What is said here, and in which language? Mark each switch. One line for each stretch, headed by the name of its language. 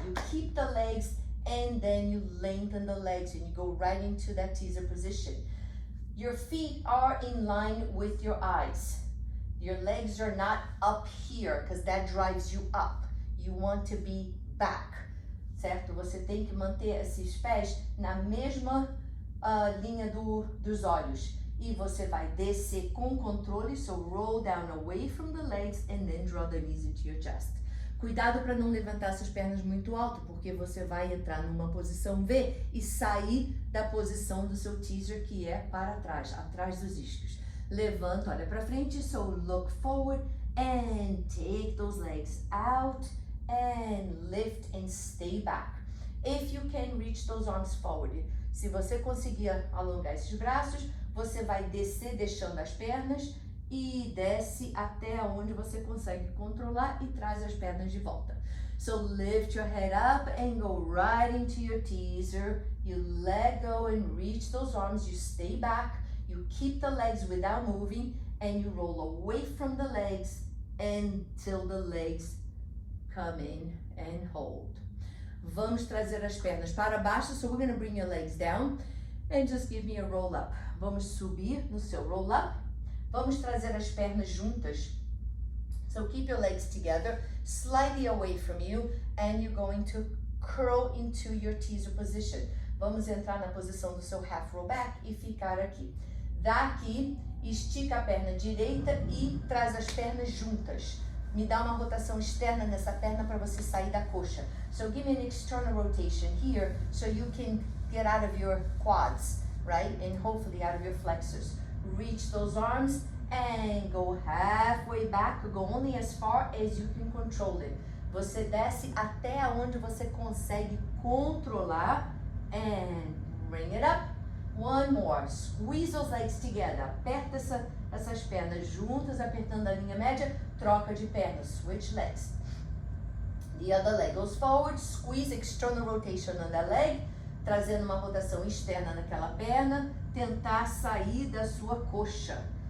English: You keep the legs and then you lengthen the legs and you go right into that teaser position. Your feet are in line with your eyes. Your legs are not up here because that drives you up. You want to be back, certo?
Portuguese: Você tem que manter esses pés na mesma linha dos olhos. E você vai descer com controle,
English: so roll down away from the legs and then draw the knees into your chest.
Portuguese: Cuidado para não levantar essas pernas muito alto, porque você vai entrar numa posição V e sair da posição do seu teaser, que é para trás, atrás dos isquios. Levanta, olha para frente,
English: so look forward and take those legs out and lift and stay back. If you can reach those arms forward,
Portuguese: se você conseguir alongar esses braços, você vai descer deixando as pernas e desce até onde você consegue controlar e traz as pernas de volta.
English: So lift your head up and go right into your teaser. You let go and reach those arms. You stay back. You keep the legs without moving and you roll away from the legs until the legs come in and hold.
Portuguese: Vamos trazer as pernas para baixo.
English: So we're going to bring your legs down and just give me a roll up.
Portuguese: Vamos subir no seu roll up. Vamos trazer as pernas juntas.
English: So keep your legs together, slightly away from you, and you're going to curl into your teaser position.
Portuguese: Vamos entrar na posição do seu half roll back e ficar aqui. Daqui, estica a perna direita e traz as pernas juntas. Me dá uma rotação externa nessa perna para você sair da coxa.
English: So give me an external rotation here so you can get out of your quads, right? And hopefully out of your flexors. Reach those arms and go halfway back. Go only as far as you can control it.
Portuguese: Você desce até onde você consegue controlar
English: and bring it up. One more. Squeeze those legs together.
Portuguese: Aperta essas pernas juntas, apertando a linha média. Troca de pernas.
English: Switch legs. The other leg goes forward. Squeeze external rotation on that leg.
Portuguese: Trazendo uma rotação externa naquela perna. Tentar sair da sua coxa.